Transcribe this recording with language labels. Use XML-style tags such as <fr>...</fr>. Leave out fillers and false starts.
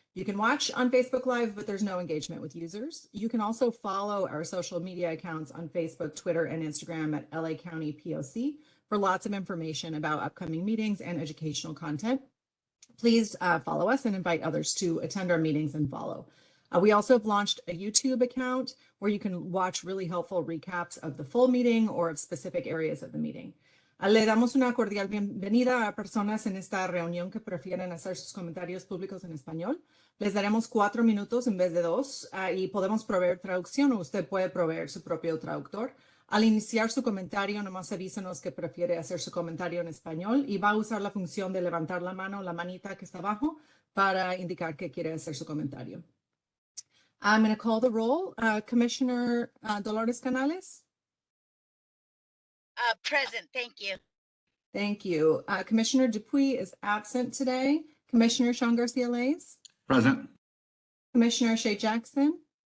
<en>You can watch on Facebook Live, but there's no engagement with users. You can also follow our social media accounts on Facebook, Twitter, and Instagram at LA County POC for lots of information about upcoming meetings and educational content. Please follow us and invite others to attend our meetings and follow. We also have launched a YouTube account where you can watch really helpful recaps of the full meeting or of specific areas of the meeting.</en> <es>Le damos una cordial bienvenida a personas en esta reunión que prefieren hacer sus comentarios públicos en español. Les daremos 4 minutos en vez de 2 y podemos proveer traducción, o usted puede proveer su propio traductor. Al iniciar su comentario, nomás avísenos que prefiere hacer su comentario en español y va a usar la función de levantar la mano, la manita que está abajo, para indicar que quiere hacer su comentario.</es> <en>I'm going to call the roll. Commissioner Dolores Canales? Present, thank you. Thank you. Commissioner Dupuy is absent today. Commissioner Sean Garcia-Lays? Present. Commissioner Shay Jackson?</en>